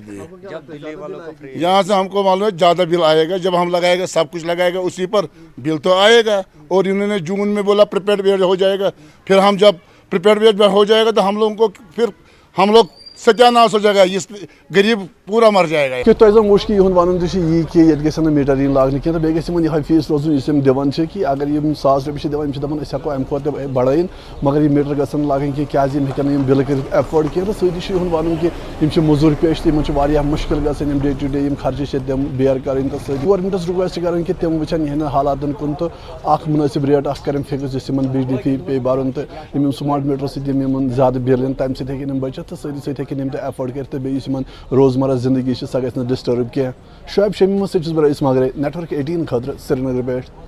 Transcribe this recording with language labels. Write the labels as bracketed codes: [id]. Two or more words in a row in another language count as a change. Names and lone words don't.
[ur] یہاں سے ہم کو معلوم ہے زیادہ بل آئے گا جب ہم لگائے گا سب کچھ لگائے گا اسی پر بل تو آئے گا اور انہوں نے جون میں بولا پریپیڈ بیج ہو جائے گا پھر ہم جب پریپیڈ بیج ہو جائے گا تو ہم لوگوں کو پھر ہم لوگ ستیاناش ہو جائے گا یہ غریب پورا مر جائے گا [ks] کہ تۄہہِ زن وٕچھ کہِ یِہُنٛد وَنُن تہِ چھُ یی کہِ ییٚتہِ گژھن نہٕ میٖٹر یِنۍ لاگنہٕ کینٛہہ تہٕ بیٚیہِ گژھِ یِمن یِہوٚے فیٖس روزُن یُس یِم دِوان چھِ کہِ اگر یِم 1,000 رۄپیہِ چھِ دِوان یِم چھِ دَپان أسۍ ہٮ۪کو اَمہِ کھۄتہٕ تہِ بَڑٲیِن مگر یِم میٖٹر گژھن نہٕ لاگٕنۍ کینٛہہ کیٛازِ یِم ہٮ۪کن نہٕ یِم بِلہٕ کٔرِتھ ایفٲڈ کینٛہہ تہٕ سۭتی چھُ یِہُنٛد وَنُن کہِ یِم چھِ موٚزوٗرۍ پیش تہٕ یِمن چھُ واریاہ مُشکِل گژھان یِم [en] day to day [ks] یِم خرچہٕ چھِ تِم بیر کَرٕنۍ تہٕ سۭتۍ گورمٮ۪نٛٹَس رِکویسٹ کَرٕنۍ کہِ تِم وٕچھن یِہٕنٛدٮ۪ن حالاتَن کُن تہٕ اکھ مُنٲسِب ریٹ اکھ کَرن فِکٕس یُس یِمن بجلی فی پیٚیہِ بَرُن تہٕ یِم سمارٹ میٖٹرو سۭتۍ یِمن زیادٕ بِل یِن تَمہِ سۭتۍ ہیٚکن یِم بٔچِتھ تہٕ سۭتی سۭتۍ ہیٚکن یِم تہِ ایفٲڈ کٔرِتھ تہٕ بیٚیہِ یُس یِمن روزمرہ زندگی چھِ سۄ گژھِ نہٕ ڈِسٹٲرٕب کینٛہہ شعیب شمیٖمَس سۭتۍ چھُس بہٕ رئیٖس مگرے نیٹورک 18 خٲطرٕ سرینگر پٮ۪ٹھ